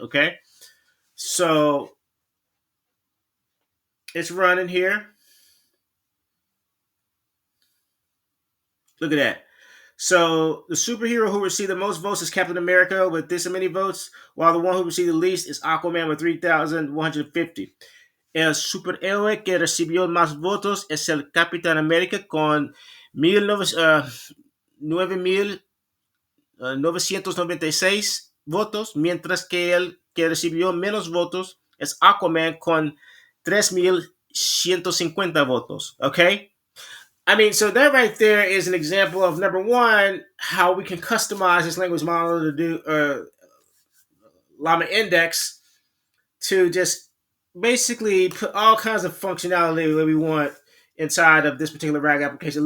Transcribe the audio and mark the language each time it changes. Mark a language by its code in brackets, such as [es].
[en] Okay, so it's running here. Look at that. So the superhero who received the most votes is Captain America with this many votes, while the one who received the least is Aquaman with 3,150. [es] El superhéroe que recibió más votos es el Capitán América con 9,996 votos, mientras que el que recibió menos votos es Aquaman con 3,150 votos. [en] Okay? I mean, so that right there is an example of number one, how we can customize this language model to do Llama Index to just basically put all kinds of functionality that we want inside of this particular RAG application.